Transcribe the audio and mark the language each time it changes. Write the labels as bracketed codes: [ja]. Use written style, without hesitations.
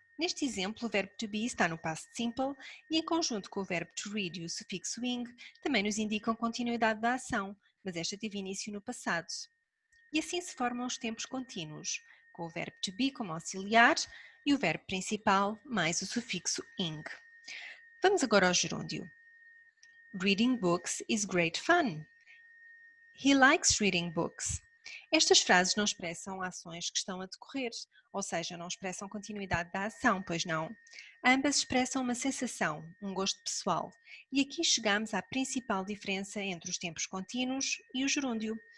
[pt] Neste exemplo, o verbo to be está no past simple e, em conjunto com o verbo to read e o sufixo ing, também nos indicam continuidade da ação, mas esta teve início no passado. E assim se formam os tempos contínuos, com o verbo to be como auxiliar e o verbo principal mais o sufixo ing. Vamos agora ao gerúndio. [en] Reading books is great fun. He likes reading books. [pt] Estas frases não expressam ações que estão a decorrer, ou seja, não expressam continuidade da ação, pois não. Ambas expressam uma sensação, um gosto pessoal. E aqui chegamos à principal diferença entre os tempos contínuos e o gerúndio.